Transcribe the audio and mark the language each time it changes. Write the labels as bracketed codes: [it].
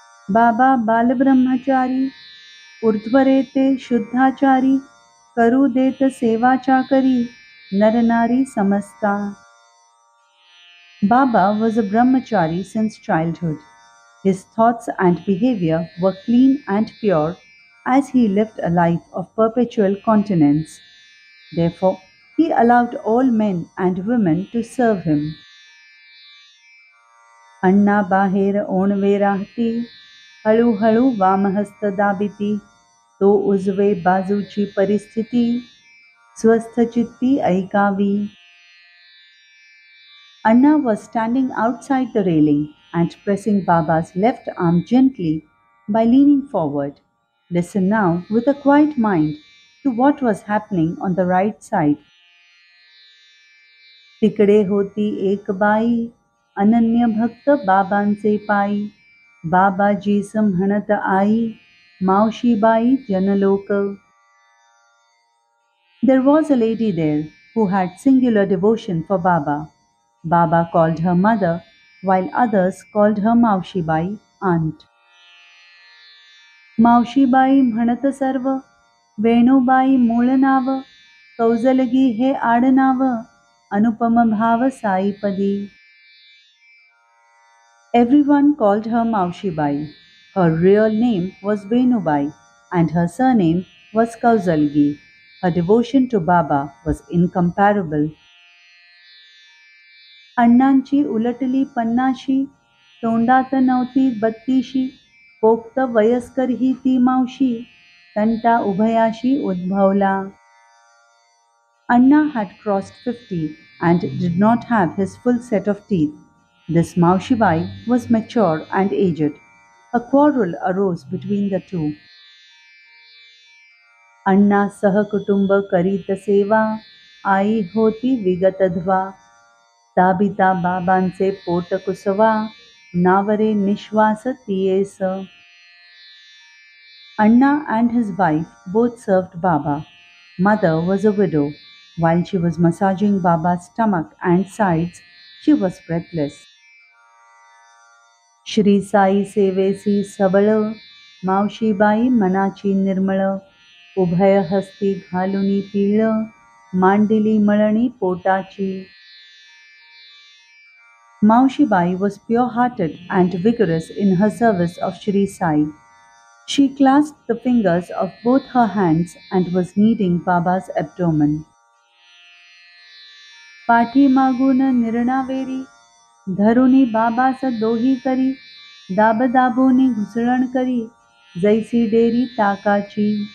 [mr] बाबा बालब्रह्मचारी ऊर्ध्वरेते शुद्धाचारी करू देत सेवा करी नर-नारी समजता. [en] Baba was a brahmachari since childhood. His thoughts and behavior were clean and pure as he lived a life of perpetual continence. Therefore, he allowed all men and women to serve him. [mr] अण्णा बाहेर ओणवे राहती हळूहळू वामहस्त दाबिती तो उजवे बाजूची परिस्थिती स्वस्थचित्ती ऐकावी. [en] Anna was standing outside the railing and pressing Baba's left arm gently by leaning forward. Listen now with a quiet mind to what was happening on the right side. [mr] तिकडे होती एक बाई अनन्य भक्त बाबांचे पायी बाबाजीस म्हणत आई मावशीबाई जनलोक. [en] There was a lady there who had singular devotion for Baba. Baba called her mother, while others called her Maushibai, aunt. [mr] मावशीबाई म्हणत सर्व वेणुबाई मूळ नाव कौजलगी हे आडनाव अनुपम भाव साईपदी. [en] Everyone called her Maushibai. Her real name was Venubai and her surname was Kausalgi. Her devotion to Baba was incomparable. [mr] अण्णांची उलटली पन्नाशी तोंडात नव्हती बत्तीशी पोक्त वयस्कर ही ती मावशी तंटा उभयाशी उद्भवला. [en] Anna had crossed 50 and did not have his full set of teeth. This Maushibai was mature and aged. A quarrel arose between the two. [mr] अण्णा सहकुटुंब करीत सेवा आई होती विगतध्वा दाबिता बाबांचे पोट कुसवा नावरे निश्वास तियेस. [en] Anna and his wife both served Baba. Mother was a widow. While she was massaging Baba's stomach and sides, she was breathless. [mr] Shri Sai सेवेसी सबळ मावशीबाई मनाची निर्मळ उभय हस्ती घालुनी पिळ मांडिली मळणी पोटाची. [en] Maushibai was pure-hearted and vigorous in her service of Shri Sai. She clasped the fingers of both her hands and was kneading Baba's abdomen. [mr] पाठी मागून निर्णावेरी धरुनी बाबास दोही करी दाब दाबोनी घुसळण करी जैसी डेरी ताकाची.